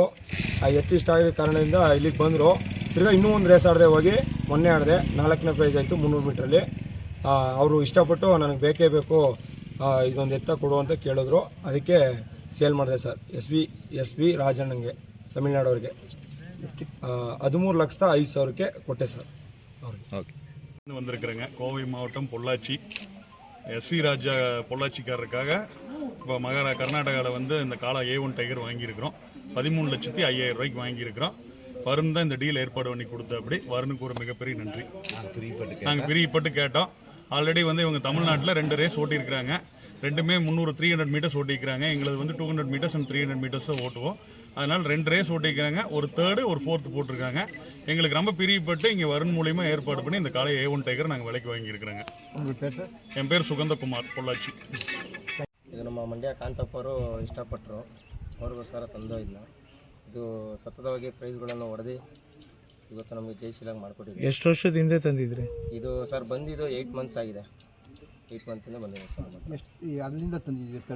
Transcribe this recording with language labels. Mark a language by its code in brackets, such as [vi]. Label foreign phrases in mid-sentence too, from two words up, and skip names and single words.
[kn] ಆ ಎತ್ತಿಷ್ಟ ಆಗಿರೋ ಕಾರಣದಿಂದ ಇಲ್ಲಿಗೆ ಬಂದರು. ತಿರ್ಗಾ ಇನ್ನೂ ಒಂದು ರೇಸ್ ಆಡದೆ ಹೋಗಿ ಮೊನ್ನೆ ಆಡಿದೆ, 4ನೇ ಪ್ರೈಸ್ ಆಯಿತು 300 ಮೀಟ್ರಲ್ಲಿ. ಅವರು ಇಷ್ಟಪಟ್ಟು ನನಗೆ ಬೇಕೇ ಬೇಕು ಇದೊಂದು ಎತ್ತ ಕೊಡು ಅಂತ ಕೇಳಿದ್ರು. ಅದಕ್ಕೆ ಸೇಲ್ ಮಾಡಿದೆ ಸರ್. SV ರಾಜಣ್ಣಂಗೆ, ತಮಿಳ್ನಾಡವ್ರಿಗೆ 13,05,000ಕ್ಕೆ ಕೊಟ್ಟೆ ಸರ್ ಅವ್ರಿಗೆ. [ta] வந்திருக்கிறேங்க கோவை மாவட்டம் பொள்ளாச்சி SV ராஜா பொள்ளாச்சிக்காரருக்காக இப்போ கர்நாடகாவில் வந்து இந்த காளை A1 டைகர் வாங்கியிருக்கிறோம். 13,05,000 ரூபாய்க்கு வாங்கியிருக்கிறோம். வருண் தான் இந்த டீல் ஏற்பாடு பண்ணி கொடுத்தபடி வருணுக்கு ஒரு மிகப்பெரிய நன்றி. நாங்கள் பிரியப்பட்டு கேட்டோம். ஆல்ரெடி வந்து இவங்க தமிழ்நாட்டில் 2 ரேஸ் ஓட்டியிருக்கிறாங்க. ரெண்டுமே 300 மீட்டர்ஸ் ஓட்டிக்கிறாங்க. எங்களது வந்து 200 [en] meters and 300 meters [ta] ஓட்டுவோம். அதனால் 2 ரேஸ் ஓட்டிக்கிறாங்க. ஒரு 3rd ஒரு 4th போட்டிருக்காங்க. எங்களுக்கு ரொம்ப பிரியப்பட்டு இங்கே வருண் மூலிமா ஏற்பாடு பண்ணி இந்த காலை A1 டைகர் நாங்கள் விலைக்கு வாங்கியிருக்கிறோங்க. என் பேர் சுகந்தகுமார், பொள்ளாச்சி. [kn] ಇದು ನಮ್ಮ ಮಂಡ್ಯ ಕಾಂತಪ್ಪವರು ಇಷ್ಟಪಟ್ಟರು, ಅವ್ರಿಗೋಸ್ಕರ ತಂದು ಇದು ಸತತವಾಗಿ ಪ್ರೈಸ್ಗಳನ್ನು ಹೊಡೆದು ಇವತ್ತು ನಮಗೆ ಜಯಶೀಲಾಗಿ ಮಾಡಿಕೊಟ್ಟಿದ್ದೀವಿ. ಎಷ್ಟು ವರ್ಷದ ಹಿಂದೆ ತಂದಿದ್ರಿ ಇದು ಸರ್ ಬಂದಿದ್ದು 8 ಮಂತ್ಸ್ ಆಗಿದೆ. 8 ಮಂತಿಂದ ಬಂದಿದೆ ಸರ್. ಅಲ್ಲಿಂದ ತಂದಿದ್ದೀವಿ ತಳಿ